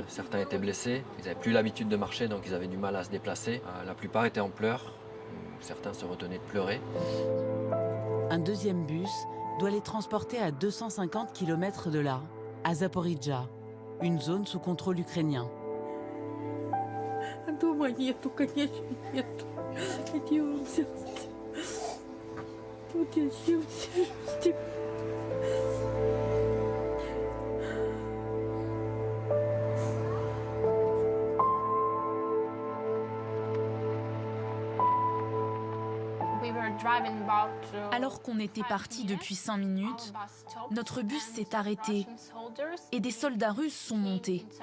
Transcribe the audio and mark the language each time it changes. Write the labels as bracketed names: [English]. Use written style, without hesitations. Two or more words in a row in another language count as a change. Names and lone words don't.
[French] Certains étaient blessés, ils n'avaient plus l'habitude de marcher, donc ils avaient du mal à se déplacer. La plupart étaient en pleurs, certains se retenaient de pleurer. Un deuxième bus doit les transporter à 250 km de là, à Zaporijjia, une zone sous contrôle ukrainien. [Russian] Дома нету, конечно, нету. Где он взялся? Тут я сижу. [French] Alors qu'on était parti depuis 5 minutes, notre bus s'est arrêté et des soldats russes sont montés.